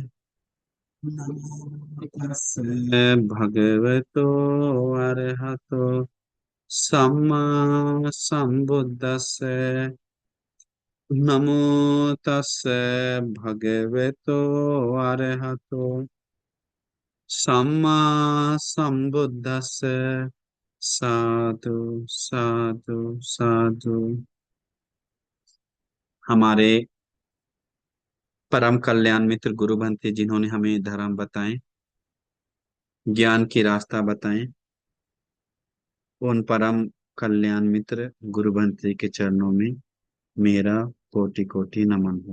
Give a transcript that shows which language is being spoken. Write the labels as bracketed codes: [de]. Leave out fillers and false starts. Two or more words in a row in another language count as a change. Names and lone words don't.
[pi] नमो तस्से भगवतो अरहतो सम्मा संबुद्दस्से। नमो तस्से भगवतो अरहतो सम्मा संबुद्दस्से। साधु साधु साधु। [hi] हमारे परम कल्याण मित्र गुरु बनते जिन्होंने हमें धर्म बताए, ज्ञान की रास्ता बताए, उन परम कल्याण मित्र गुरु बनते के चरणों में मेरा कोटि कोटि नमन हो।